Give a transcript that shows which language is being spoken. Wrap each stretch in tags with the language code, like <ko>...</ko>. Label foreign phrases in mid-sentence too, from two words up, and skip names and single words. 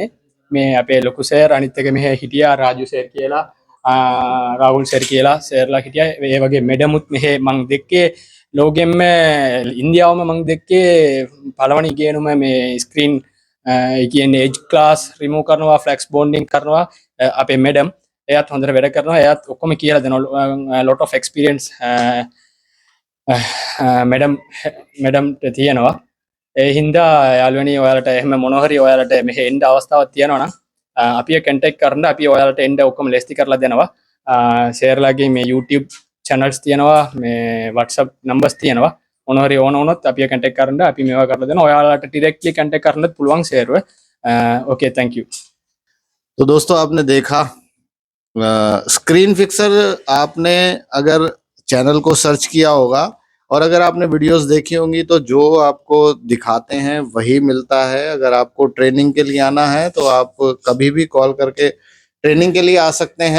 <si>මේ අපේ ලොකු සර් අනිත් එක මෙහෙ හිටියා රාජු සර් කියලා, රාහුල් සර් කියලා සර්ලා හිටියා. ඒ වගේ මෙඩමුත් මෙහෙ මං දැක්කේ ලෝකෙම ඉන්දියාවම මං දැක්කේ පළවෙනි කියනුම මේ ස්ක්‍රීන් කියන්නේ</si> <en>edge class remove</en> <si>කරනවා,</si> <en>flex bonding</en> <si>කරනවා අපේ මෙඩම්. එයාත් හොඳට වැඩ කරනවා. එයාත් ඔක්කොම කියලා දෙනවා.</si> <en>lot of experience</en> <si>මෙඩම්ට තියෙනවා. ඒ හින්දා යාළුවනි ඔයාලට එහෙම මොනහරි ඔයාලට මෙහෙ එන්න අවස්ථාවක් තියෙනවා නම් අපි කන්ටැක්ට් කරන්න. අපි ඔයාලට එන්න ඔක්කොම ලෑස්ති කරලා දෙනවා. ෂෙයාර්ලාගේ මේ</si> <en>YouTube channels</en> <si>තියෙනවා, මේ</si> <en>WhatsApp numbers</en> <si>තියෙනවා. මොනහරි ඕන වුණොත් අපි කන්ටැක්ට් කරන්න. අපි මේවා කරලා දෙනවා. ඔයාලට directly කන්ටැක්ට් කරන්නත් පුළුවන් ෂෙයාර්ව.</si> <en>OK thank you.</en> <hi>तो दोस्तों आपने देखा स्क्रीन फिक्सर, आपने अगर चैनल को सर्च किया होगा और अगर आपने वीडियोस देखी होंगी तो जो आपको दिखाते हैं वही मिलता है। अगर आपको ट्रेनिंग के लिए आना है तो आप कभी भी कॉल करके ट्रेनिंग के लिए आ सकते हैं।</hi>